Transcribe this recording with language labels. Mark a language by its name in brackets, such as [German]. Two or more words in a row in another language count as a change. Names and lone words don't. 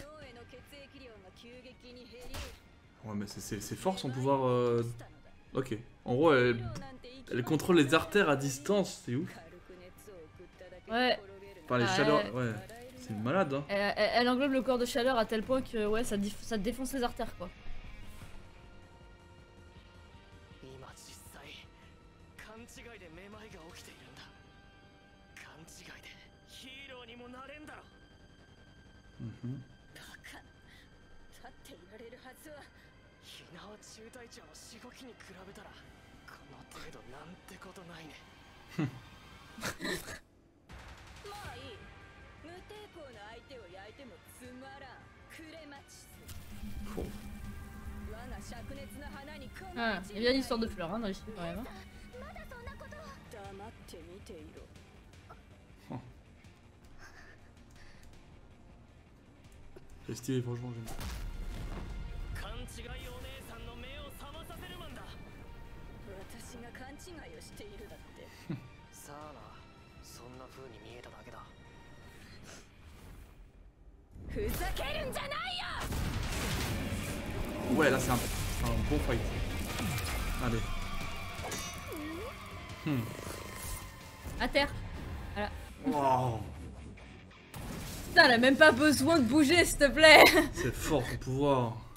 [French] Ouais mais c'est fort son pouvoir. Ok. En gros elle contrôle les artères à distance, c'est ouf. Ouais. Enfin les Ah, chaleurs, ouais. C'est une malade hein. Elle englobe le corps de chaleur à tel point que ouais, ça défonce les artères quoi. [Japanese] 今実際勘違いでめまいが起きているんだ勘違いでヒーローにもなれんだろ Mhm. 立っていられるはずはひなわ中隊長のしごきに比べたらこの程度なんてことないねまあいい無抵抗な相手を焼いてもつまらんクレマチス [French] Bon. [Japanese] 我が灼熱な花にこの [French] Ah, il y a bien une histoire de fleurs hein, dans les films quand même. Hein. [Japanese] まだそんなことを黙って見ていろ [French] C'est stylé franchement j'aime. [Japanese] 勘違いお姉さんの目を覚まさせるマンだ私が勘違いをしているだってさあなそんな風に見えただけだふざけるんじゃないよ [French] Ouais là c'est un bon fight. Allez. À terre. Wow. Putain, elle a même pas besoin de bouger, s'il te plaît. C'est fort son pouvoir.